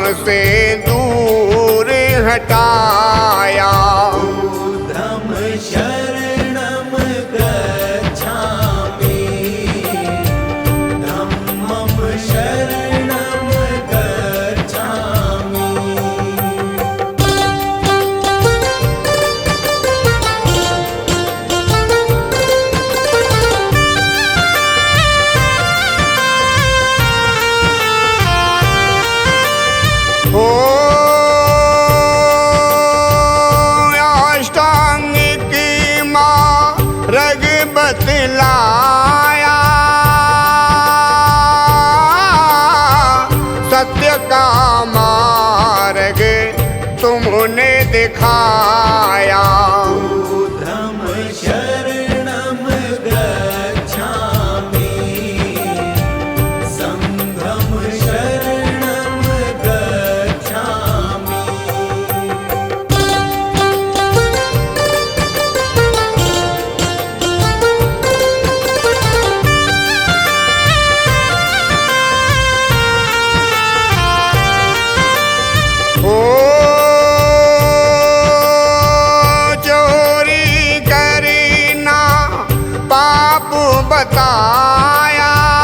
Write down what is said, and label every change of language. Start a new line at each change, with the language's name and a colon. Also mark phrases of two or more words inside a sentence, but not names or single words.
Hindi: से दूर हटाया।
Pali: बुद्धं शरणं गच्छामि, धम्मं शरणं गच्छामि।
Hindi: ओ अष्टांगिक मार्ग बतलाया, सत्य का मार्ग तुमने दिखाया।
Pali: बुद्धं शरणं गच्छामि, संघं शरणं गच्छामि।
Hindi: ओ चोरी करना पाप बताया,